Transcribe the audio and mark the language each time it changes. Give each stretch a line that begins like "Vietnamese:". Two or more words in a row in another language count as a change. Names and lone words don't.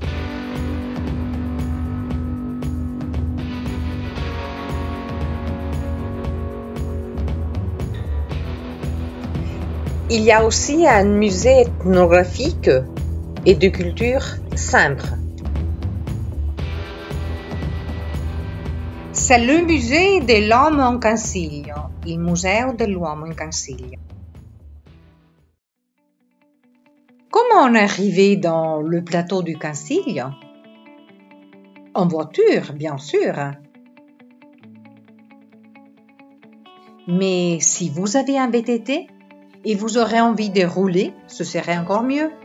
French: Il y a aussi un musée ethnographique et de culture simple. C'est le musée de l'homme in Consiglio,
Italian: il museo dell'uomo in Consiglio.
French: Comment on est arrivé dans le plateau du Consiglio? En voiture, bien sûr. Mais si vous avez un VTT et vous aurez envie de rouler, ce serait encore mieux.